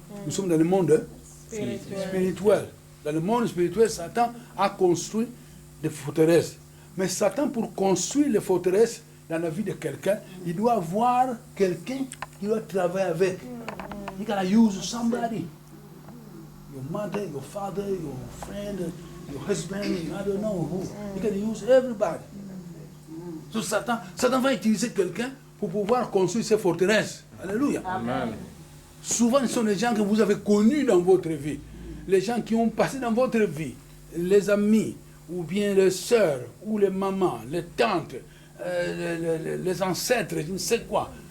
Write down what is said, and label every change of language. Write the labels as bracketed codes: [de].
[fr] Nous sommes dans le monde spirituel. Dans le monde spirituel, Satan a construit des forteresses. Mais Satan, pour construire les forteresses dans la vie de quelqu'un, il doit avoir quelqu'un qui doit travailler avec. [en] You gotta use somebody. Your mother, your father, your friend, your husband, I don't know who. You can use everybody. [fr] So Satan va utiliser quelqu'un pour pouvoir construire ses forteresses. Alléluia. Amen. Souvent, ce sont les gens que vous avez connus dans votre vie. Les gens qui ont passé dans votre vie. Les amis, ou bien les sœurs, ou les mamans, les tantes, les ancêtres, je ne sais quoi.